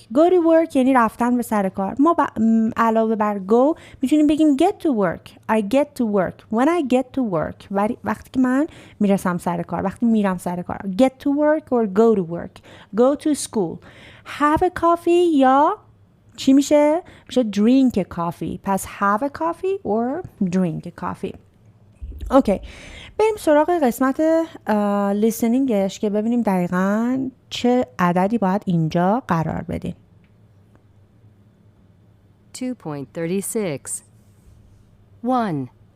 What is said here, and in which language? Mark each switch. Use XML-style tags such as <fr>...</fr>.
<en>go to work</en> <fa>یعنی رفتن به سر کار. ما علاوه بر go میتونیم بگیم</fa> <en>get to work. I get to work. When I get to work.</en> <fa>وقتی که من میرسم سر کار، وقتی میرم سر کار.</fa> <en>get to work or go to work. go to school. have a coffee</en> <fa>یا چی میشه؟ میشه</fa> <en>drink a coffee. پس have a coffee or drink a coffee.</en> <fa>اوکی. بریم سراغ قسمت listeningش که ببینیم دقیقاً چه عددی باید اینجا قرار بدیم. 2.36 1</fa>